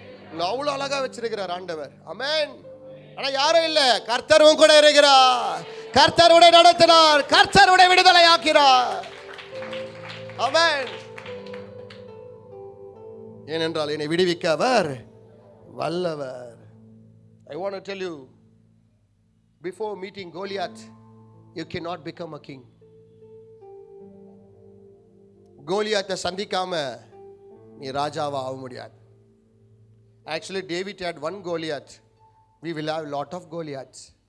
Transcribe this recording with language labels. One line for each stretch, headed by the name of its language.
Tamil: உங்களை அவ்வளோ அழகாக வச்சிருக்கிறார் ஆண்டவர். ஆமென். ஆனால் யாரும் இல்லை, கர்த்தரும் கூட இருக்கிறார். கர்த்தருடைய நடத்தினார், கர்த்தருடைய விடுதலை ஆக்கிறார். ஆமென். ஏனென்றால் என்னை விடுவிக்க அவர் வல்லவர்.
English: I want to tell you, before meeting Goliath, you cannot become a king.
Tamil: கோலியாத்தை சந்திக்காம நீ ராஜாவா ஆக முடியாது.
English: Actually, David had one Goliath. We will have a lot of Goliaths.